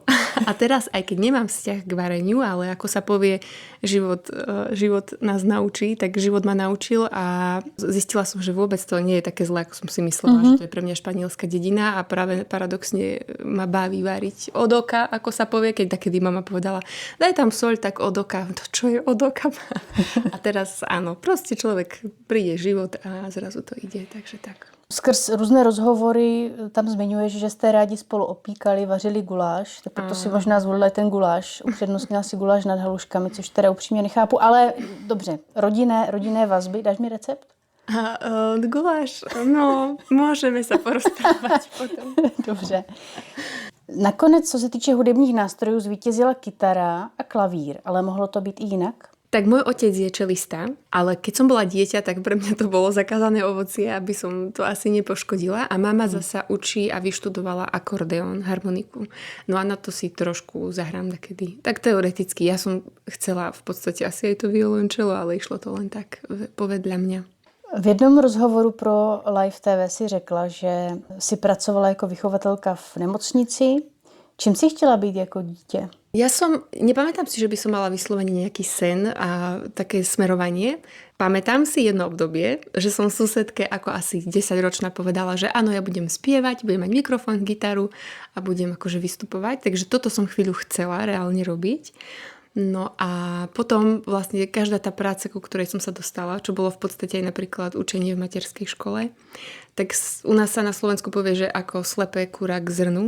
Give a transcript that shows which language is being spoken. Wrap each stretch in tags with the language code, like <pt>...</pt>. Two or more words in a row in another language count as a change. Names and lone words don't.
<sk>A teraz, aj keď nemám vzťah k vareniu, ale ako sa povie, život nás naučí, tak život ma naučil a zistila som, že vôbec to nie je také zlé, ako som si myslela, že to je pre mňa španielská dedina a práve paradoxne ma baví variť od oka, ako sa povie, keď takedy mama povedala, daj tam soľ, tak od oka. To čo je od oka? A teraz áno, proste človek príde život a zrazu to ide, takže tak.</sk> <cs>Skrz různé rozhovory tam zmiňuješ, že jste rádi spolu opíkali, vařili guláš, tak proto si možná zvolila ten guláš. Upřednostnila si guláš nad haluškami, což teda upřímně nechápu, ale dobře, rodinné vazby, dáš mi recept?</cs> <sk>Guláš, no, môžeme sa porozprávať potom.</sk> <cs>Dobře. Nakonec, co se týče hudebních nástrojů, zvítězila kytara a klavír, ale mohlo to být i jinak?</cs> <sk>Tak môj otec je čelista, ale keď som bola dieťa, tak pre mňa to bolo zakázané ovocie, aby som to asi nepoškodila. A mama zasa učí a vyštudovala akordeón, harmoniku. No a na to si trošku zahrám takedy. Tak teoreticky. Ja som chcela v podstate asi aj to violončelo, ale išlo to len tak povedľa mňa.</sk> <cs>V jednom rozhovoru pro Live TV si řekla, že si pracovala jako vychovatelka v nemocnici. Čím si chtěla být jako dítě?</cs> <sk>Nepamätám si, že by som mala vyslovene nejaký sen a také smerovanie. Pamätám si jedno obdobie, že som susedke ako asi 10-ročná povedala, že áno, ja budem spievať, budem mať mikrofón, gitaru a budem akože vystupovať. Takže toto som chvíľu chcela reálne robiť. No a potom vlastne každá tá práca, ku ktorej som sa dostala, čo bolo v podstate aj napríklad učenie v materskej škole, tak u nás sa na Slovensku povie, že ako slepé kura k zrnu.</sk>